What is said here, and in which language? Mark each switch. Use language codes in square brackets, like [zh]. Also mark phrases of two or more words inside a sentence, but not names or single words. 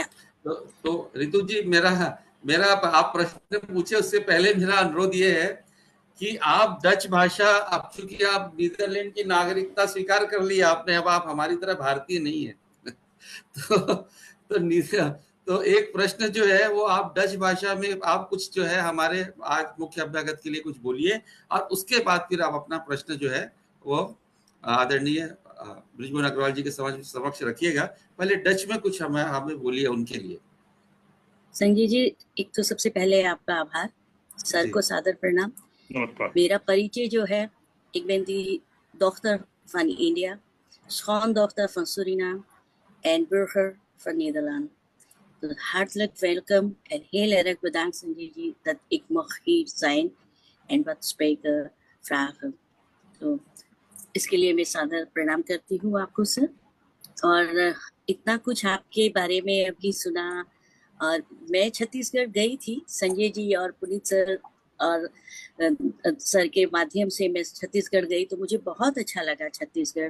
[hi] तो रितु जी, मेरा मेरा आप प्रश्न पूछे उससे पहले मेरा अनुरोध ये है कि आप डच भाषा, अब चूंकि आप नीदरलैंड की नागरिकता स्वीकार कर ली आपने, अब आप हमारी तरह भारतीय नहीं है तो एक प्रश्न जो है वो आप डच भाषा में आप कुछ जो है हमारे आज मुख्य अभ्यागत के लिए कुछ बोलिए, और उसके बाद फिर आप अपना प्रश्न जो है वो आदरणीय ब्रिजमोहन अग्रवाल जी के समक्ष रखिएगा। पहले डच में कुछ हमें बोलिए उनके लिए। संजय जी, एक तो सबसे पहले आपका आभार, सर जी। को सादर प्रणाम। नमस्कार। मेरा परिचय जो है, [nl] ik ben die dochter van India, schoondochter van Suriname en burger van Nederland. Dus hartelijk welkom en heel erg bedankt Sanjay जी dat ik mag hier zijn en wat spreken vragen. [hi] तो इसके लिए मैं सादर प्रणाम करती हूँ आपको सर। और इतना कुछ आपके बारे में अभी सुना, और मैं छत्तीसगढ़ गई थी संजय जी और पुनीत सर और सर के माध्यम से मैं छत्तीसगढ़ गई, तो मुझे बहुत अच्छा लगा छत्तीसगढ़।